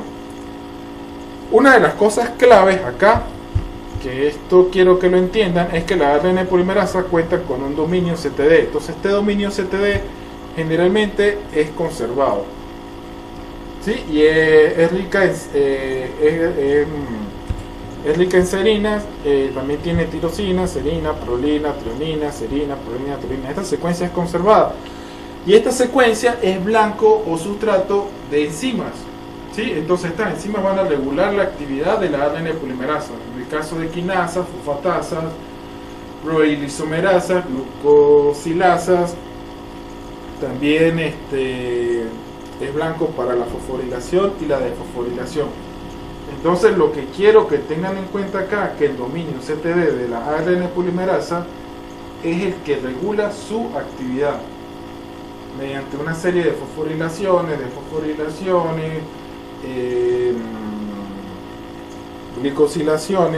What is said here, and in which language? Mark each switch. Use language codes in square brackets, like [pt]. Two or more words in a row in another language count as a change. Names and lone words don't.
[es] Una de las cosas claves acá, que esto quiero que lo entiendan, es que la ARN polimerasa cuenta con un dominio CTD. Entonces este dominio CTD generalmente es conservado, ¿sí? Y es rica en serinas, también tiene tirosina, serina, prolina, trionina, serina, prolina, trionina. Esta secuencia es conservada, y esta secuencia es blanco o sustrato de enzimas, ¿sí? Entonces estas enzimas van a regular la actividad de la ARN polimerasa. En el caso de quinasas, fosfatasas, proteolisomerasas, glucosilasas, también es blanco para la fosforilación y la desfosforilación. Entonces lo que quiero que tengan en cuenta acá, que el dominio CTD de la ARN polimerasa es el que regula su actividad mediante una serie de fosforilaciones, glicosilaciones.